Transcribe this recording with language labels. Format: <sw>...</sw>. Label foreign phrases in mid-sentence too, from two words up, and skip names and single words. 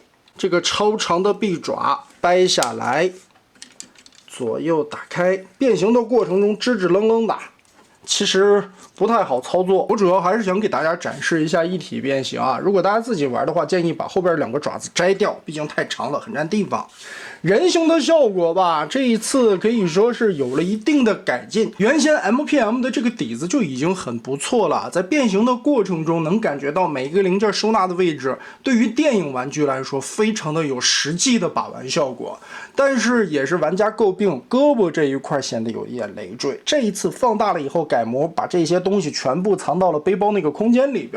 <zh>這個超長的臂爪掰下來。左右打開，變形的過程中支支棱棱的，其實不太好操作。我主要還是想給大家展示一下一體變形啊。如果大家自己玩的話，建議把後邊2個爪子摘掉，畢竟太長了，很占地方。人形的效果吧，這一次可以說是有了一定的改進。原先 MPM 的這個底子就已經很不錯了，在變形的過程中能感覺到每一個零件收納的位置，對於電影玩具來說非常的有實際的把玩效果。但是也是玩家詬病，胳膊這一塊顯得有一點累贅。這一次放大了以後改模，把這些東西全部藏到了背包那個空間裡邊。</zh>